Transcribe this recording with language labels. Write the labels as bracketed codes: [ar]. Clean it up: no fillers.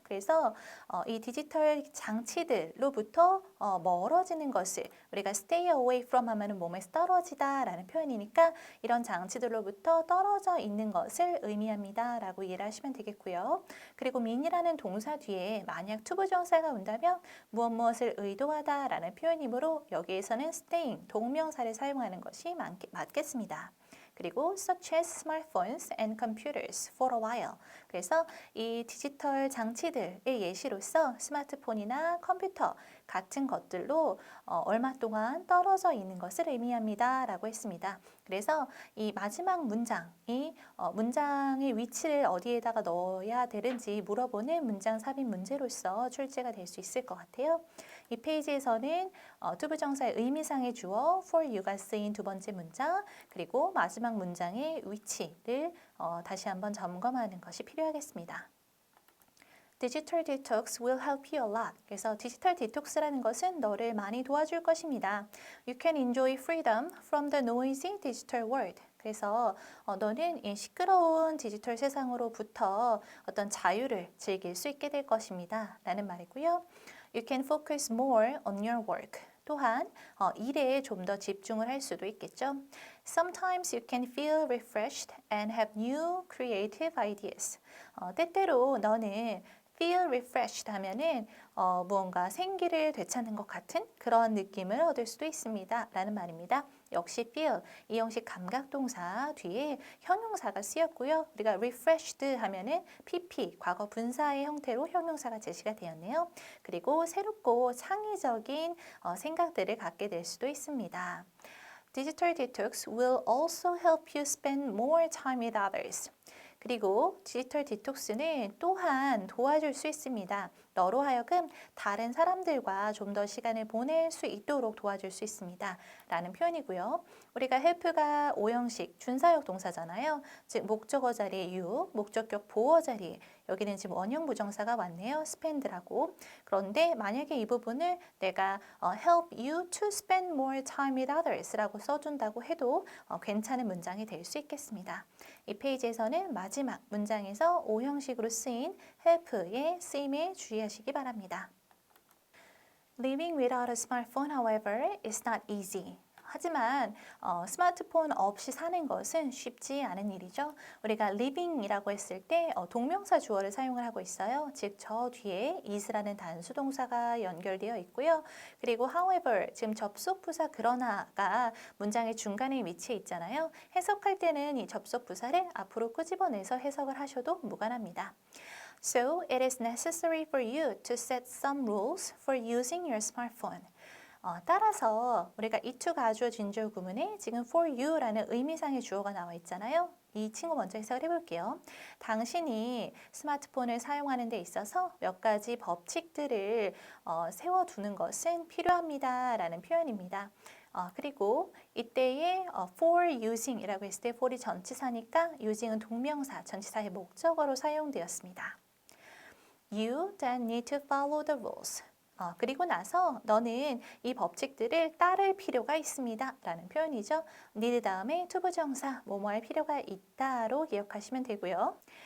[ko] 그래서 이 디지털 장치들로부터 멀어지는 것을 우리가 [en] stay away from [ko] 하면은 몸에서 떨어지다 라는 표현이니까 이런 장치들로부터 떨어져 있는 것을 의미합니다 라고 이해를 하시면 되겠고요. 그리고 mean이라는 동사 뒤에 만약 투부정사가 온다면 무엇을 의도하다 라는 표현이므로 여기에서는 staying 동명사를 사용하는 것이 맞겠습니다. 그리고 [en] such as smartphones and computers for a while. [ko] 그래서 이 디지털 장치들의 예시로서 스마트폰이나 컴퓨터 같은 것들로 얼마 동안 떨어져 있는 것을 의미합니다. 라고 했습니다. 그래서 이 마지막 문장이 문장의 위치를 어디에다가 넣어야 되는지 물어보는 문장 삽입 문제로서 출제가 될 수 있을 것 같아요. 이 페이지에서는 투부정사의 의미상의 주어 for you가 쓰인 두 번째 문장 그리고 마지막 문장의 위치를 다시 한번 점검하는 것이 필요하겠습니다. [en] Digital detox will help you a lot. [ko] 그래서 디지털 디톡스라는 것은 너를 많이 도와줄 것입니다. [en] You can enjoy freedom from the noisy digital world. [ko] 그래서 너는 이 시끄러운 디지털 세상으로부터 어떤 자유를 즐길 수 있게 될 것입니다. 라는 말이고요. [en] You can focus more on your work. [ko] 또한 일에 좀 더 집중을 할 수도 있겠죠. [en] Sometimes you can feel refreshed and have new creative ideas. [ko] 때때로 너는 [en] feel refreshed [ko] 하면은 무언가 생기를 되찾는 것 같은 그런 느낌을 얻을 수도 있습니다. 라는 말입니다. 역시 feel, 이 형식 감각동사 뒤에 형용사가 쓰였고요. 우리가 refreshed 하면은 pp, 과거 분사의 형태로 형용사가 제시가 되었네요. 그리고 새롭고 창의적인 생각들을 갖게 될 수도 있습니다. [en] Digital detox will also help you spend more time with others. [ko] 그리고 디지털 디톡스는 또한 도와줄 수 있습니다. 너로 하여금 다른 사람들과 좀 더 시간을 보낼 수 있도록 도와줄 수 있습니다. 라는 표현이고요. 우리가 help가 오형식 준사역 동사잖아요. 즉 목적어 자리에 you, 목적격 보어 자리에 여기는 지금 원형 부정사가 왔네요. spend라고. 그런데 만약에 이 부분을 내가 [en] help you to spend more time with others [ko] 라고 써준다고 해도 괜찮은 문장이 될 수 있겠습니다. 이 페이지에서는 마지막 문장에서 오형식으로 쓰인 help의 쓰임에 주의하시기 바랍니다. [en] Living without a smartphone, however, is not easy. [ko] 하지만 스마트폰 없이 사는 것은 쉽지 않은 일이죠. 우리가 living이라고 했을 때 동명사 주어를 사용을 하고 있어요. 즉 저 뒤에 is라는 단수 동사가 연결되어 있고요. 그리고 however, 지금 접속 부사 그러나가 문장의 중간에 위치해 있잖아요. 해석할 때는 이 접속 부사를 앞으로 끄집어내서 해석을 하셔도 무관합니다. [en] So it is necessary for you to set some rules for using your smartphone. [ko] 따라서 우리가 이 to 가주어 진주어 구문에 지금 for you라는 의미상의 주어가 나와 있잖아요. 이 친구 먼저 해석을 해볼게요. 당신이 스마트폰을 사용하는 데 있어서 몇 가지 법칙들을 세워두는 것은 필요합니다. 라는 표현입니다. 그리고 이때의 for using이라고 했을 때 for이 전치사니까 using은 동명사, 전치사의 목적어로 사용되었습니다. [en] You then need to follow the rules. [ko] 그리고 나서 너는 이 법칙들을 따를 필요가 있습니다. 라는 표현이죠. need 다음에 투부정사, 뭐뭐 할 필요가 있다로 기억하시면 되고요.